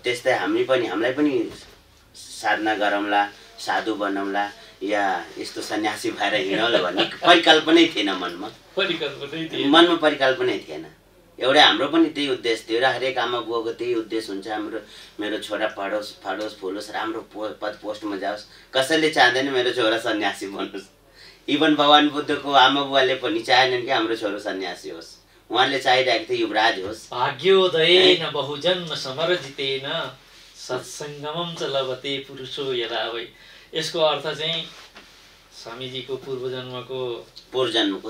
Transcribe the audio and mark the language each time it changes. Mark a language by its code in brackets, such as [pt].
[ne] त्यस्तै हामीलाई पनि साधना गरौँला, साधु बनौँला या यस्तो सन्यासी भएर हिँडौँला भन्ने परिकल्पनै थिएन मनमा परिकल्पनै थिएन। एउटा हाम्रो पनि त्यही उद्देश्य थियो र हरेक आमा बुवाको त्यही उद्देश्य हुन्छ, मेरो छोरा पढोस् फलोस् राम्रो पद पोस्टमा जाओस्। कसैले चाहँदैन मेरो छोरा सन्यासी बनोस्। इभन भगवान बुद्धको आमा बुवाले पनि चाहेनन् कि हाम्रो छोरो सन्यासी होस्, उहाँले चाहिरहेको थियो युवराज होस्। [sa] भाग्योदयेन बहुजन्म समर्जितेन सत्सङ्गमं च लभते पुरुषो यदा वै। [ne] यसको अर्थ चाहिँ स्वामीजीको पूर्वजन्मको